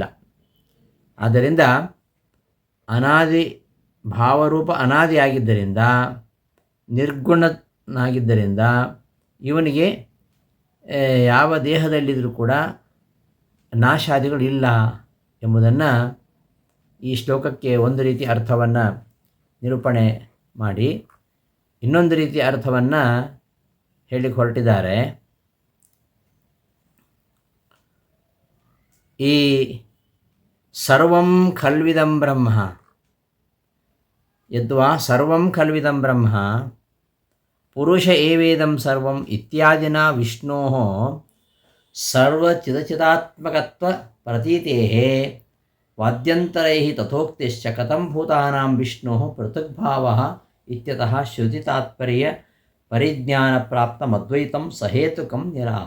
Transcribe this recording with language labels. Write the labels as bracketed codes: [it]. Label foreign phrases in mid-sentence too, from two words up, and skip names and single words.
[kn] ಆದ್ದರಿಂದ ಅನಾದಿ ಭಾವರೂಪ ಅನಾದಿಯಾಗಿದ್ದರಿಂದ, ನಿರ್ಗುಣನಾಗಿದ್ದರಿಂದ ಇವನಿಗೆ ಯಾವ ದೇಹದಲ್ಲಿದ್ದರೂ ಕೂಡ ನಾಶಾದಿಗಳಿಲ್ಲ ಎಂಬುದನ್ನು ಈ ಶ್ಲೋಕಕ್ಕೆ ಒಂದು ರೀತಿ ಅರ್ಥವನ್ನು ನಿರೂಪಣೆ ಮಾಡಿ ಇನ್ನೊಂದು ರೀತಿಯ ಅರ್ಥವನ್ನು ಹೇಳಿಕ್ಕೆ ಹೊರಟಿದ್ದಾರೆ. [sa] ಈ ಸರ್ವಂ ಖಲ್ವಿದಂ ಬ್ರಹ್ಮ ಯದ್ವಾ ಸರ್ವಂ ಖಲ್ವಿದಂ ಬ್ರಹ್ಮ ಪುರುಷ ಏವೇದಂ ಸರ್ವಂ ಇತ್ಯಾದಿನ ವಿಷ್ಣೋ ಸರ್ವಚಿದಚಿದಾತ್ಮಕತ್ವ ಪ್ರತೀತೇಃ ವಾದ್ಯಂತರೈಃ ತಥೋಕ್ತಿಶ್ಚ ಕಥಂ ಭೂತಾನಾಂ ವಿಷ್ಣೋ ಪೃಥಗ್ಭಾವಃ ಇತ್ಯತಃ ಶ್ರುತಿ ತಾತ್ಪರ್ಯ ಪರಿಜ್ಞಾನ ಪ್ರಾಪ್ತಮದ್ವೈತಂ ಸಹೇತುಕಂ ನಿರಾಹ.